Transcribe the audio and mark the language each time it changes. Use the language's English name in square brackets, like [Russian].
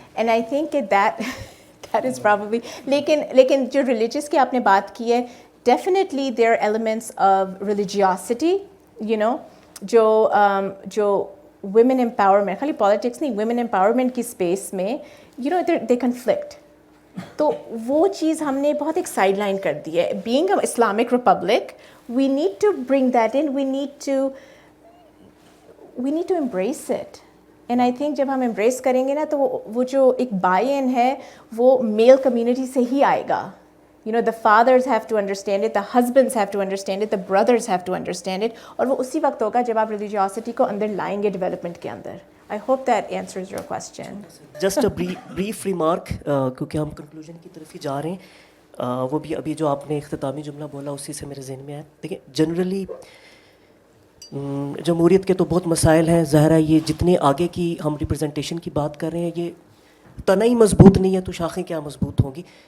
[English] And I think that is probably, [Hindi] लेकिन जो religious की आपने बात की है, [English] definitely there are elements of religiosity, you know, जो women empowerment, खाली politics नहीं, women empowerment की space में, you know, they conflict. [Hindi] तो वो चीज़ हमने बहुत एक साइडलाइन कर दी है. [English] Being an Islamic republic, we need to bring that in. We need to embrace it. And I think [Hindi] जब हम embrace करेंगे ना, तो वो जो एक buy-in है, वो male community से ही आएगा. [English] You know, the fathers have to understand it, the husbands have to understand it, the brothers have to understand it. [Hindi] और वो उसी वक्त होगा जब आप religiosity को अंदर लाएंगे development के अंदर. [English] I hope that answers your question. Just a brief remark, [Hindi] क्योंकि हम कंक्लूजन की तरफ ही जा रहे हैं. वो भी अभी जो आपने इख्तितामी जुमला बोला उसी से मेरे जहन में आया. देखिए, जनरली जमहूरियत के तो बहुत मसाइल हैं. ज़ाहिर है ये जितने आगे की हम रिप्रेजेंटेशन की बात कर रहे हैं, ये तना ही मजबूत नहीं है तो शाखें क्या मजबूत होंगी.